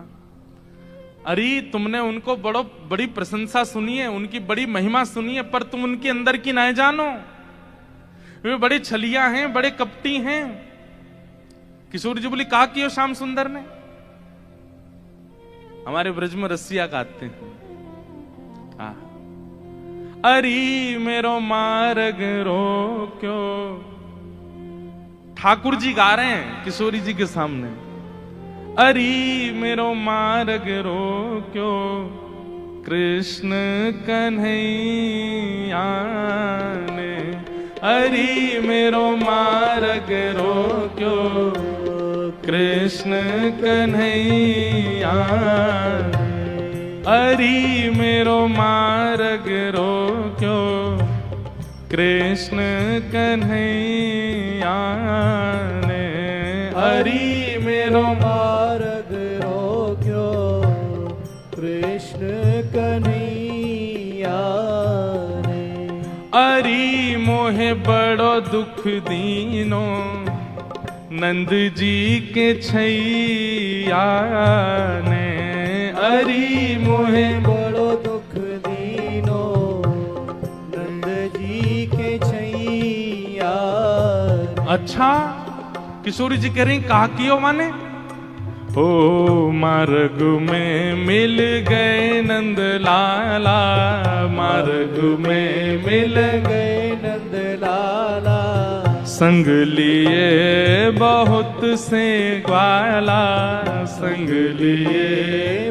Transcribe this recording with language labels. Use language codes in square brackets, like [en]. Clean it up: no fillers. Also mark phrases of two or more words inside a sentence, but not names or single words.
[hi] अरे तुमने उनको बड़ी प्रशंसा सुनी है, उनकी बड़ी महिमा सुनी है, पर तुम उनके अंदर की ना जानो, वे बड़े छलिया हैं, बड़े कपटी हैं। किशोरी जी बोली, [bra] कहा कियो श्याम सुंदर ने? [hi] हमारे ब्रज में रसिया गाते हैं, [bra] अरी मेरो मार्ग रोक्यो। [hi] ठाकुर जी गा रहे हैं किशोरी जी के सामने, [bra] अरी मेरो मार्ग रोक्यो, कृष्ण कन्हैया ने। अरी मेरो मार्ग रोक्यो, कृष्ण कन्हैया। अरी मेरो मार्ग रोक्यो, कृष्ण कन्हैया ने। अरी मेरो मार्ग रोक्यो, कृष्ण कन्हैया ने। अरी मोहे बड़ो दुख दीनो, नंद जी के छैया ने। अरी मोहे बड़ो दुख दीनो, नंद जी के छैया। [hi] अच्छा, किशोरी जी कह रही [bra] कहा कियो माने? ओ मार्ग में मिल गए नंद लाला, मार्ग में मिल गए नंद लाला। संग लिए बहुत से ग्वाला, संग लिए